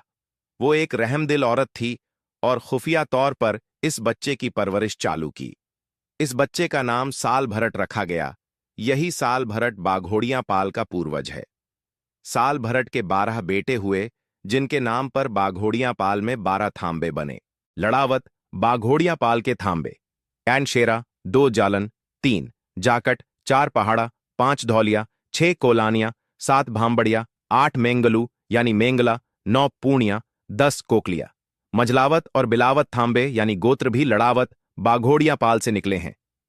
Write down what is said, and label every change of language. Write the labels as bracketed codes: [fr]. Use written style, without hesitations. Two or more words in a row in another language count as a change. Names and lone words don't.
[hi] वो एक रहमदिल औरत थी और खुफिया तौर पर इस बच्चे की परवरिश चालू की। इस बच्चे का नाम साल भरट रखा गया। यही साल भरट बाघोड़िया पाल का पूर्वज है। साल भरट के 12 बेटे हुए, जिनके नाम पर बाघोड़िया पाल में 12 थांबे बने। लड़ावत बाघोड़िया पाल के थांबे: एनशेरा, 2 जालन, 3 जाकट, 4 पहाड़ा, 5 धौलिया, 6 कोलानिया, 7 भांबड़िया, 8 मेंगलू यानी मेंगला, 9 पूर्णिया, 10 कोकलिया। मझलावत और बिलावत थांबे यानी गोत्र भी लड़ावत बाघोड़िया पाल से निकले हैं।